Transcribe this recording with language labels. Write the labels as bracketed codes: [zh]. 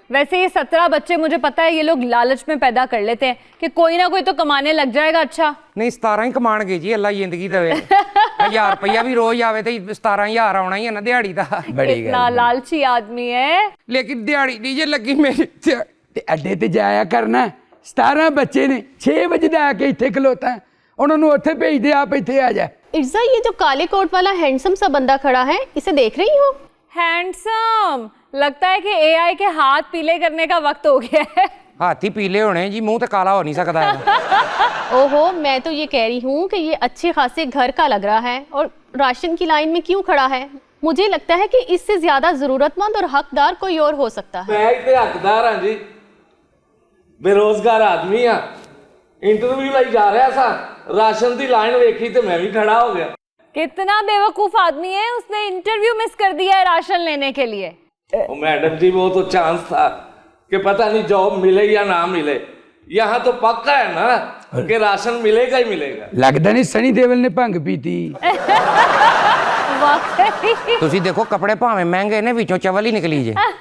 [hi] वैसे ये 17 बच्चे मुझे पता है ये लोग लालच में पैदा कर लेते हैं कि कोई ना कोई तो कमाने लग जाएगा। अच्छा [pa] ਨਹੀਂ 17 ਹੀ ਕਮਾਣਗੇ ਜੀ, ਅੱਲਾ ਜ਼ਿੰਦਗੀ ਦੇਵੇ। 1000 ਰੁਪਇਆ ਵੀ ਰੋਜ਼ ਆਵੇ ਤੇ 17000 ਆਉਣਾ ਹੀ ਹੈ ਨਾ ਦਿਹਾੜੀ ਦਾ। ਬੜੀ [hi] इतना [pa] ਗੱਲ। [hi] लालची आदमी है। [pa] ਲੇਕਿਨ ਦਿਹਾੜੀ ਨਹੀਂ ਜੇ ਲੱਗੀ ਮੇਰੀ ਤੇ ਅੱਡੇ ਤੇ ਜਾਇਆ ਕਰਨਾ। 17 ਬੱਚੇ ਨੇ, 6 ਵਜੇ ਦਾ ਆ ਕੇ ਇੱਥੇ ਖਲੋਤਾ, ਉਹਨਾਂ ਨੂੰ ਉੱਥੇ ਭੇਜਦੇ, ਆਪ ਇੱਥੇ ਆ ਜਾ। [hi] इर्ज़ा, ये जो काले कोट वाला हैंडसम सा बंदा खड़ा है, इसे देख रही हो? हैंडसम, लगता है कि AI के हाथ पीले करने का वक्त हो गया है। [pa] ਹਾਥੀ ਪੀਲੇ ਹੋਣੇ ਜੀ, ਮੂੰਹ ਤੇ ਕਾਲਾ ਹੋ ਨਹੀਂ ਸਕਦਾ ਹੈਗਾ। [hi] ओहो, मैं तो ये कह रही हूँ कि ये अच्छे खासे घर का लग रहा है और राशन की लाइन में क्यों खड़ा है? मुझे लगता है कि इससे ज्यादा जरूरतमंद और हकदार कोई और हो सकता है। ਮੈਂ ਇੱਥੇ ਹੱਕਦਾਰ ਹਾਂ ਜੀ, ਬੇਰੋਜ਼ਗਾਰ ਆਦਮੀ ਆ। ਇੰਟਰਵਿਊ ਲਈ ਜਾ ਰਿਹਾ ਸਾਂ, ਰਾਸ਼ਨ ਦੀ ਲਾਈਨ ਵੇਖੀ ਤੇ ਮੈਂ ਵੀ ਖੜਾ ਹੋ ਗਿਆ। कितना बेवकूफ आदमी है, उसने इंटरव्यू मिस कर दिया है राशन लेने के लिए। ओ मैडम जी, वो तो चांस था कि पता नहीं जॉब मिले या ना मिले। यहाँ तो पक्का है ना कि राशन मिलेगा ही मिलेगा। [pa] ਲੱਗਦਾ ਨਹੀਂ ਸਨੀ ਦੇਵਲ ਨੇ ਭੰਗ ਪੀਤੀ। [hi] वाकई। [pa] ਤੁਸੀਂ ਦੇਖੋ ਕੱਪੜੇ ਭਾਵੇਂ ਮਹਿੰਗੇ ਨੇ, ਵਿੱਚੋਂ ਚਵਲ ਹੀ ਨਿਕਲੀ ਜੇ।